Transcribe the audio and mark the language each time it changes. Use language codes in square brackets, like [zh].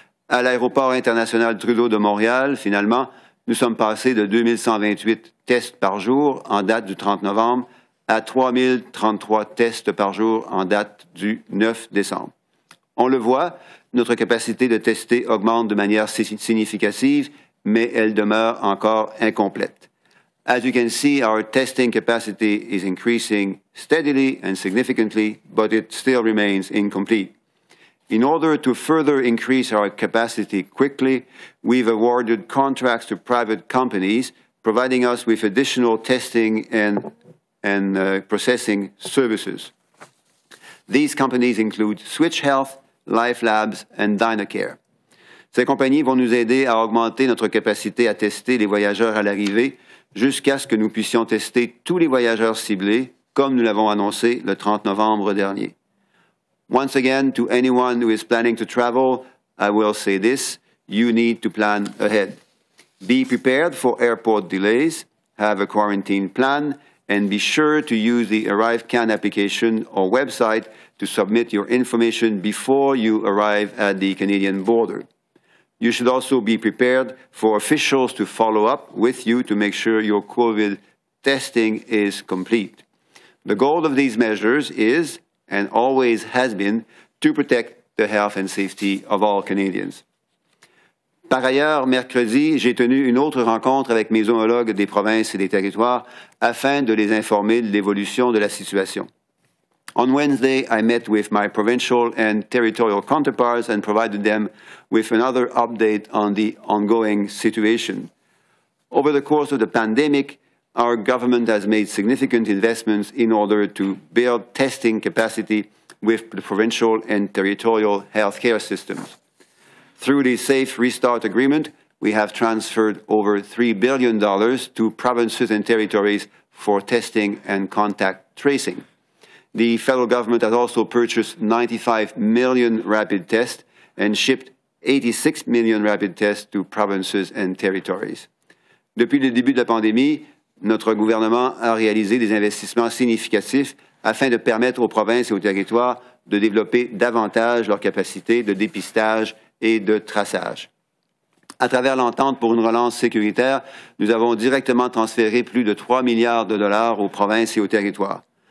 [fr] À l'aéroport international Trudeau de Montréal, finalement, nous sommes passés de 2 128 tests par jour en date du 30 novembre à 3 033 tests par jour en date du 9 décembre. On le voit, notre capacité de tester augmente de manière significative, mais elle demeure encore incomplète. [en] As you can see, our testing capacity is increasing steadily and significantly, but it still remains incomplete. In order to further increase our capacity quickly, we've awarded contracts to private companies, providing us with additional testing and processing services. These companies include Switch Health, Life Labs, and Dynacare. [fr] Ces compagnies vont nous aider à augmenter notre capacité à tester les voyageurs à l'arrivée jusqu'à ce que nous puissions tester tous les voyageurs ciblés, comme nous l'avons annoncé le 30 novembre dernier. [en] Once again, to anyone who is planning to travel, I will say this: you need to plan ahead. Be prepared for airport delays, have a quarantine plan, and be sure to use the ArriveCAN application or website to submit your information before you arrive at the Canadian border. You should also be prepared for officials to follow up with you to make sure your COVID testing is complete. The goal of these measures is, and always has been, to protect the health and safety of all Canadians. [fr] Par ailleurs, mercredi, j'ai tenu une autre rencontre avec mes homologues des provinces et des territoires afin de les informer de l'évolution de la situation. [en] On Wednesday, I met with my provincial and territorial counterparts and provided them with another update on the ongoing situation. Over the course of the pandemic, our government has made significant investments in order to build testing capacity with the provincial and territorial healthcare systems. Through the Safe Restart Agreement, we have transferred over $3 billion to provinces and territories for testing and contact tracing. The federal government has also purchased 95 million rapid tests and shipped 86 million rapid tests to provinces and territories. [fr] Depuis le début de la pandémie, notre gouvernement a réalisé des investissements significatifs afin de permettre aux provinces et aux territoires de développer davantage leurs capacités de dépistage et de traçage. À travers l'entente pour une relance sécuritaire, nous avons directement transféré plus de 3 milliards de dollars aux provinces et aux territoires.